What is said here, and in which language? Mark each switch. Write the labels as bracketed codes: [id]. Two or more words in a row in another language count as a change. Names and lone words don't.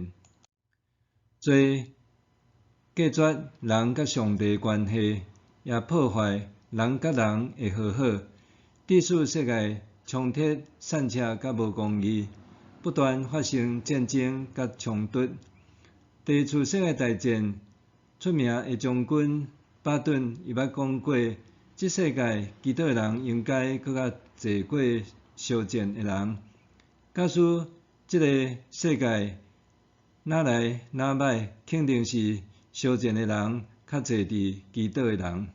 [nan] 罪隔绝人甲上帝的关系，也破坏人甲人的和好，致使世界充斥散车甲无公义，不断发生战争甲冲突。第二次世界大战出名的将军巴顿伊捌讲过，这世界祈祷人应该搁较济过相战的人。假使这个世界哪来哪歹，肯定是相战的人较济伫祈祷的人。